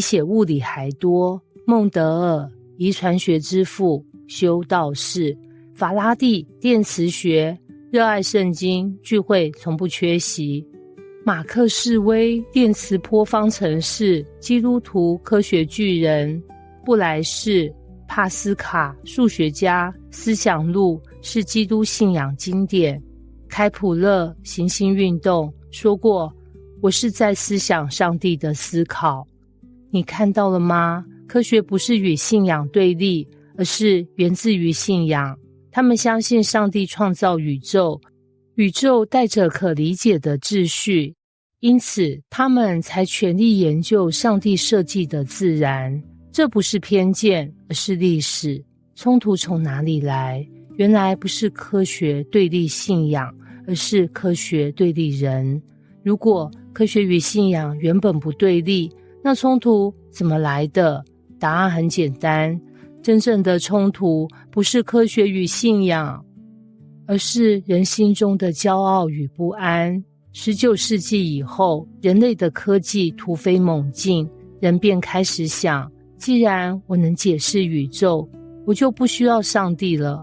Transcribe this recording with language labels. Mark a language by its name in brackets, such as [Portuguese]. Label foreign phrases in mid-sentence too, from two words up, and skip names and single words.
[Chinese] 寫物理還多；孟德爾，遺傳學之父，修道士；法拉第，電磁學，熱愛聖經，聚會從不缺席；馬克士威，電磁波方程式，基督徒科學巨人；布萊士、帕斯卡，數學家，思想錄是基督信仰經典；開普勒，行星運動，說過，我是在思想上帝的思考。你看到了嗎？科學不是與信仰對立，而是源自於信仰。他們相信上帝創造宇宙，宇宙帶着可理解的秩序，因此他們才全力研究上帝設計的自然。這不是偏見，而是歷史。衝突從哪裡來？原來不是科學對立信仰，而是科學對立人。如果科學與信仰原本不對立，那衝突怎麼來的？答案很簡單，真正的衝突不是科學與信仰，而是人心中的驕傲與不安。19世紀以後，人類的科技突飛猛進，人便開始想，既然我能解釋宇宙，我就不需要上帝了。